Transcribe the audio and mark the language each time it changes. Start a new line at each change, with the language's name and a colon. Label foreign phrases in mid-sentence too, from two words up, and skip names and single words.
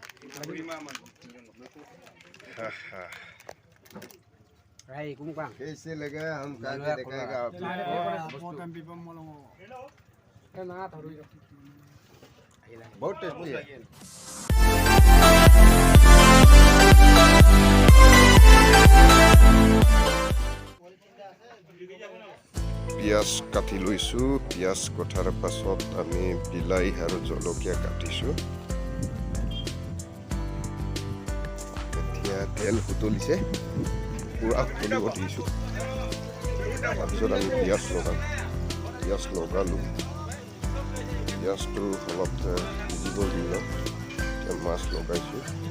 Hindi: कैसे लगा हम काके दिखाएगा आपको बहुत टेस्टी है
Assamese: পিয়াজ কাটি লৈছোঁ পিয়াজ কটাৰ পাছত আমি বিলাহী আৰু জলকীয়া কাটিছোঁ এতিয়া তেল উতলিছে পুৰা উতলিব দিছোঁ তাৰপিছত আমি পিয়াজ লগালোঁ পিয়াজটো অলপ সিজিব দিলোঁ মাছ লগাইছোঁ